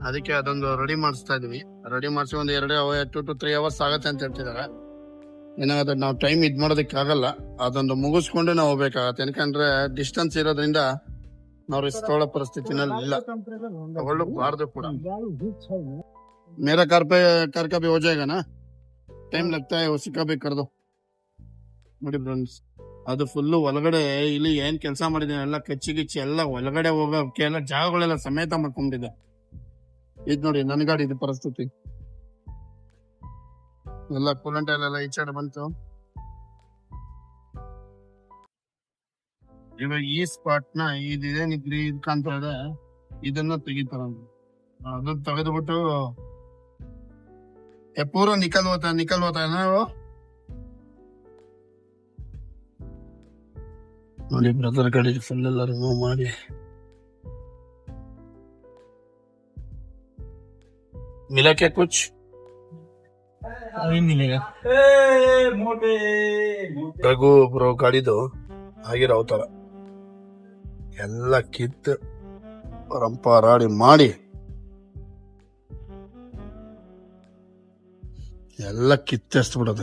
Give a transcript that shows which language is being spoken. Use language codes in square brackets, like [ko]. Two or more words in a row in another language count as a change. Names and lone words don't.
[kn] ಅದಕ್ಕೆ ಅದೊಂದು ರೆಡಿ ಮಾಡಿಸ್ತಾ ಇದೀವಿ. ರೆಡಿ ಮಾಡಿಸಿ ಒಂದು [en] 2 to 3 hours [kn] ಆಗತ್ತೆ ಅಂತ ಹೇಳ್ತಿದ್ದಾರೆ. ಏನಾಗುತ್ತೆ ನಾವು ಟೈಮ್ ಇದ್ ಮಾಡೋದಕ್ಕಾಗಲ್ಲ, ಅದೊಂದು ಮುಗಿಸ್ಕೊಂಡು ನಾವು ಹೋಗ್ಬೇಕಾಗತ್ತೆ. ಯಾಕಂದ್ರೆ ಡಿಸ್ಟೆನ್ಸ್ ಇರೋದ್ರಿಂದ ನಾವು ರಿಸ್ಕ್ ತಗೊಳ್ಳೋ ಪರಿಸ್ಥಿತಿನಲ್ಲಿ ಇಲ್ಲ, ತಗೊಳ್ಳಬಾರ್ದು ಕೂಡ. [hi] मेरा कार का भी हो जाएगा ना, टाइम लगता है उसी का भी कर दो. [kn] ನೋಡಿ ಫ್ರೆಂಡ್ಸ್, ಅದು ಫುಲ್ಲು ಒಳಗಡೆ ಇಲ್ಲಿ ಏನ್ ಕೆಲಸ ಮಾಡಿದ್ದೀನಿ ಎಲ್ಲ ಕಚ್ಚಿ ಗಿಚ್ಚಿ ಎಲ್ಲ ಒಳಗಡೆ ಹೋಗೋಕೆ ಎಲ್ಲ ಜಾಗಗಳೆಲ್ಲ ಸಮೇತ ಮಾಡ್ಕೊಂಡಿದೆ. ಇದ್ ನೋಡಿ ನನ್ನ ಗಾಡಿ ಇದು ಪರಿಸ್ಥಿತಿ, ಎಲ್ಲ ಕೂಲೆಂಟ್ ಎಲ್ಲ ಈಚೆಡೆ ಬಂತು. ಇವಾಗ ಈ ಸ್ಪಾಟ್ ನ ಇದೇನಿದ್ರಿ ಇದು ಕಾಣ್ತಾ ಇದೆ, ಇದನ್ನ ತೆಗಿತಾರ. ಅದನ್ನ ತೆಗೆದ್ಬಿಟ್ಟು ಪೂರ ನಿಕಲ್ ಹೋತಾ ನಾವು ನೋಡಿ ಬ್ರದರ್ ಗಾಡಿ ಫುಲ್ ಎಲ್ಲ ರಿಮೂವ್ ಮಾಡಿ [hi] मिला क्या कुछ अभी मिलेगा. [kn] ರಘು ಬ್ರೋ ಗಾಡಿದು ಆಗಿರೋ ಅವತಾರ ಎಲ್ಲ ಕಿತ್ತು ರಂಪ ರಾಡಿ ಮಾಡಿ ಎಲ್ಲ ಕಿತ್ತೆಸ್ಬಿಡೋದು.